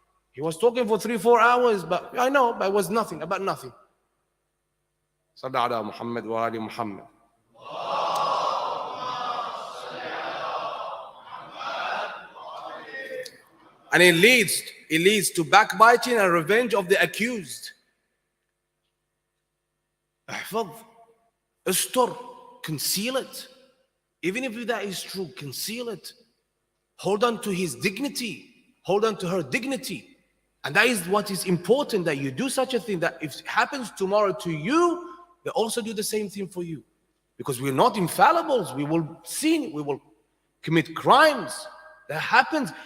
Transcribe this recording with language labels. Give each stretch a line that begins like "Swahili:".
English: He was talking for 3-4 hours, but I know, but it was nothing, about nothing.
Arabic: صلى على محمد وآل محمد.
English: And it leads to backbiting and revenge of the accused.
Arabic: احفظ, استر,
English: conceal it. Even if that is true, conceal it. Hold on to his dignity. Hold on to her dignity. And that is what is important, that you do such a thing, that if it happens tomorrow to you, they also do the same thing for you. Because we're not infallibles. We will sin. We will commit crimes. That happens.